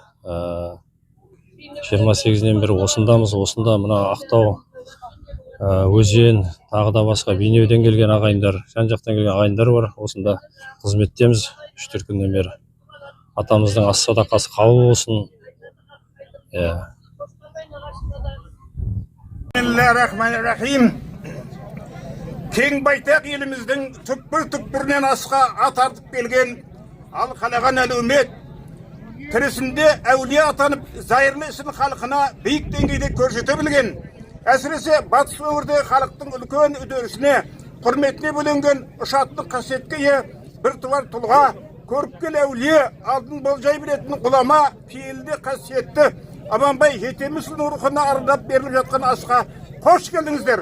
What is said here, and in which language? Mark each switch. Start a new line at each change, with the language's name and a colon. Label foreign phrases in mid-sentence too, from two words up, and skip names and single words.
Kazakh: 28-нен бері осындамыз. Осында мына Ақтау, Өзен, тағы да басқа Бейнеуден келген ағайындар, жан-жақтан келген ағайындар бар. Осында қызметтеміз 3-4 күннен бері. Атамыздың ас садақасы қабыл болсын.
Arabic: بسم الله الرحمن الرحيم.
Kazakh: Кең байтақ еліміздің түкпір-түкпірінен асқа ат артып келген ал қалаған әлеумет тірісінде әулие атанып зайырлы ісін халқына биік деңгейде көрсете білген. Әсіресе батыс өңірдегі халықтың үлкен үдерісіне, құрметіне бөленген ұшаттық қасиетке ие бір туар тұлға, көріпкел әулие, алдын болжай білетін ғұлама, пейілді қасиетті Аманбай Жетемісұлының рухына арнап беріліп жатқан асқа қош келдіңіздер.